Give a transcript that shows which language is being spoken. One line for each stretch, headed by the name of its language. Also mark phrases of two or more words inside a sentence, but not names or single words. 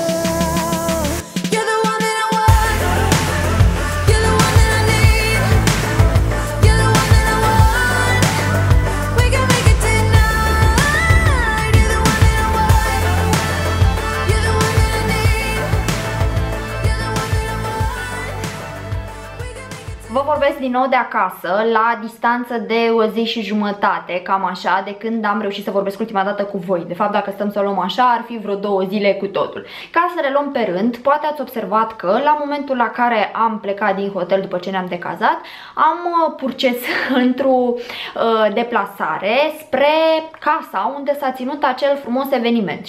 English: You're the one that I want. You're the one that I need. You're the one that I want. We can make it tonight. You're the one that I want. You're the one that I need. You're the one that I want. We can make it.
Romanian: Vă vorbesc din nou de acasă, la distanță de o zi și jumătate, cam așa, de când am reușit să vorbesc ultima dată cu voi. De fapt, dacă stăm să o luăm așa, ar fi vreo 2 zile cu totul. Ca să le luăm pe rând, poate ați observat că la momentul la care am plecat din hotel după ce ne-am decazat, am purces într-o deplasare spre casa unde s-a ținut acel frumos eveniment.